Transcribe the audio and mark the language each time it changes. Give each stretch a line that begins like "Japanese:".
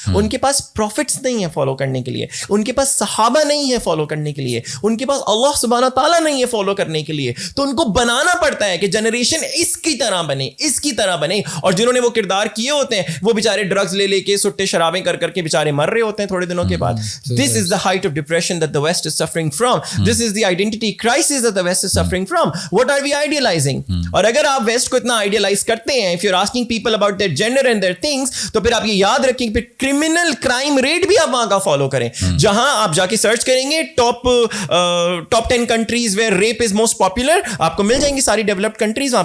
Urdu: ان کے پاس پروفٹس نہیں ہیں فالو کرنے کے لیے, ان کے پاس صحابہ نہیں ہے فالو کرنے کے لیے, ان کے پاس اللہ سبحانہ تعالیٰ نہیں ہے فالو کرنے کے لیے. تو ان کو بنانا پڑتا ہے کہ جنریشن اس کی طرح بنے, اس کی طرح بنے. اور جنہوں نے وہ کردار کیے ہوتے ہیں وہ بیچارے ڈرگز لے کے سٹے شرابیں کر کے بیچارے مر رہے ہوتے ہیں تھوڑے دنوں کے بعد.
English: This is the height of depression that the West is suffering from. This is the identity crisis that the West is suffering from. What are we idealizing?
Urdu: اور اگر آپ ویسٹ کو اتنا آئیڈیلائز کرتے ہیں,
English: if you're asking people about their gender and their things,
Urdu: تو پھر آپ یہ یاد رکھیں کہ کرمنل کرائم ریٹ بھی آپ وہاں کا فالو کریں. جہاں آپ جا کے سرچ کریں گے
English: top 10 countries where rape is most popular,
Urdu: آپ کو مل جائیں گی ساری ڈیولپڈ کنٹریز.